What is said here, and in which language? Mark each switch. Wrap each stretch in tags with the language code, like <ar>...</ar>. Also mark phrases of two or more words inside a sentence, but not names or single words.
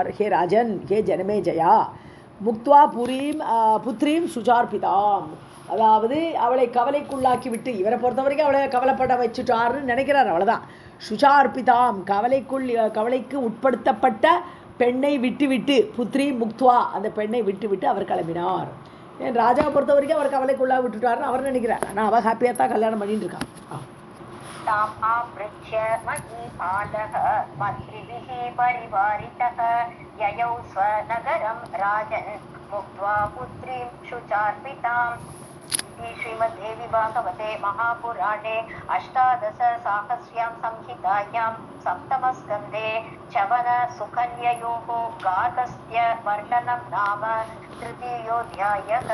<sa>हे राजन् हे जनमेजय मुक्त्वा पुत्रीं शुचार्पिताम्,</sa> <ta>அதாவது அவளை கவலைக்குள்ளாக்கி விட்டு, இவரை பொறுத்த வரைக்கும் அவளை கவலைப்பட வச்சுட்டாருன்னு நினைக்கிறார், அவ்வளோதான். சுஷார்பிதாம் கவலைக்கு உட்படுத்தப்பட்ட பெண்ணை விட்டுவிட்டு,</ta> <sa>पुत्रीं मुक्त्वा</sa> <ta>அந்த பெண்ணை விட்டுவிட்டு அவர் கிளம்பினார். ஏன் ராஜாவை பொறுத்த வரைக்கும் அவர் கவலைக்குள்ளாக விட்டுட்டாருன்னு அவர் நினைக்கிறார். ஆனால் அவள் ஹாப்பியாக தான் கல்யாணம் பண்ணிட்டு இருக்கான்.</ta> <sa>ताम् आपृच्छ्य महीपालः मन्त्रिभिः परिवारितः ययौ स्वनगरं राजन् मुक्त्वा पुत्रीं शुचार्पिताम्. श्रीमद्देवी भागवते महापुराणे अष्टादशसाहस्र्यां संहितायां सप्तमस्कन्धे चवन सुकन्ययोः गार्हस्थ्य वर्णनं नाम तृतीयोऽध्यायः.</sa>